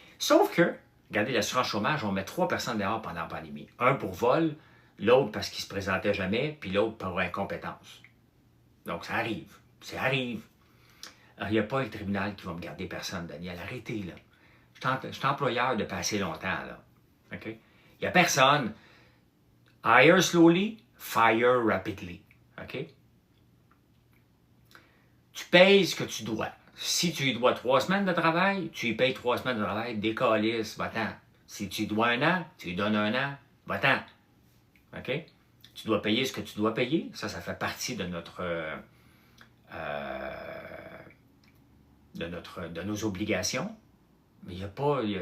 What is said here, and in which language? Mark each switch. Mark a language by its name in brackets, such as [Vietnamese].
[French] Sauf que, regardez, l'assurance chômage, on met 3 personnes dehors pendant la pandémie. Un pour vol, l'autre parce qu'il ne se présentait jamais, puis l'autre pour incompétence. Donc, ça arrive. Ça arrive. Il n'y a pas un tribunal qui va me garder personne, Daniel. Arrêtez, là. Je suis employeur depuis assez longtemps, là. [English] OK? [French] Il n'y a personne. [English] Hire slowly, fire rapidly. OK? [French] Tu payes ce que tu dois. Si tu lui dois 3 semaines de travail, tu lui payes 3 semaines de travail, décalisse, va-t'en. Si tu lui dois 1 an, tu lui donnes 1 an, va-t'en. [English] OK? [French] Tu dois payer ce que tu dois payer. Ça fait partie de nos obligations. Mais il n'y a pas...